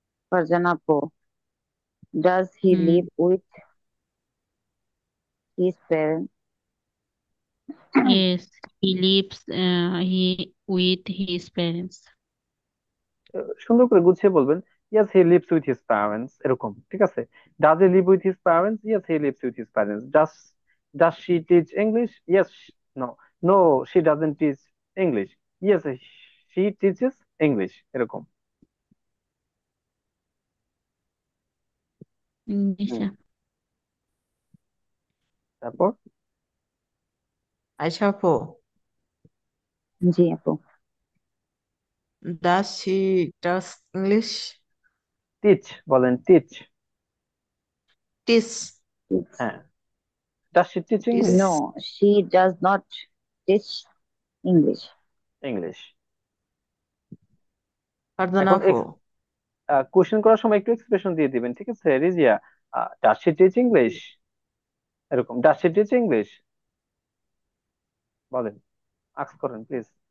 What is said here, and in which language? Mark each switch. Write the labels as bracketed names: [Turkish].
[English] Farjana appu, does he hmm, live with his parents? yes, he lives he with his parents. [Bangla] সুন্দর করে গুছিয়ে বলবেন। [English] yes he lives with his parents, [Bangla] এরকম ঠিক আছে। [English] Does he live with his parents? Yes he lives with his parents. Does she teach English? Yes, no, no, she doesn't teach English. Yes, she teaches English, এরকম। জি হুম, [Bangla] sir. তারপর আয়শা আপু, জি আপু, [English] does she does English? [Bangla] Teach, বলেন teach. [English] Teach, it's, [Bangla] হ্যাঁ, [English] Does she teach English? teach. no, she does not teach English. English. [Bangla] Farzana এখন আপু, question করার সময় একটু এক্সপ্রেশন দিয়ে দিবেন, ঠিক আছে Rizia? [English] does she teach English, [Bangla] এরকম। [English] Does she teach English বলেন, ask করেন please.